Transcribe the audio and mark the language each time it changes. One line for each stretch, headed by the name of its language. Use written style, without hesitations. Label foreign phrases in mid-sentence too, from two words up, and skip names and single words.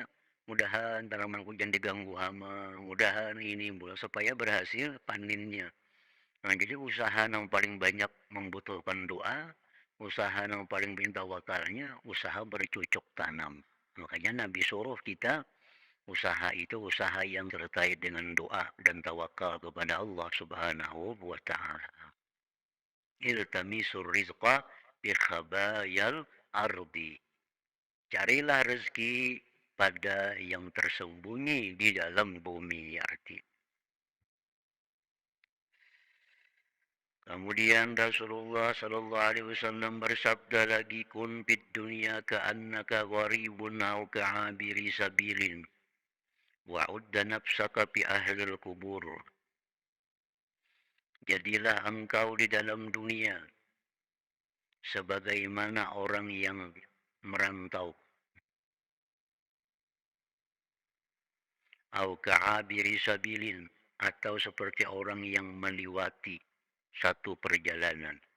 Indonesian: Mudahan tanamanku jangan diganggu hama. Mudahan ini supaya berhasil panennya. Nah, jadi usaha yang paling banyak membutuhkan doa, usaha yang paling banyak tawakalnya, usaha bercocok tanam. Makanya Nabi suruh kita usaha itu usaha yang terkait dengan doa dan tawakal kepada Allah
Arabic: سبحانه وتعالى. التمسوا الرزق في خبايا الأرض.
Indonesian: Carilah rezeki pada yang tersembunyi di dalam bumi arti. Kemudian Rasulullah
Arabic: صلى الله عليه وسلم
Indonesian: bersabda lagi
Arabic: كن في الدنيا كأنك غريب أو كعابر سبيل وعد نفسك في أهل القبور.
Indonesian: Jadilah engkau di dalam dunia sebagaimana orang yang merantau
Arabic: أو كعابر سبيل
Indonesian: atau seperti orang yang melewati satu perjalanan.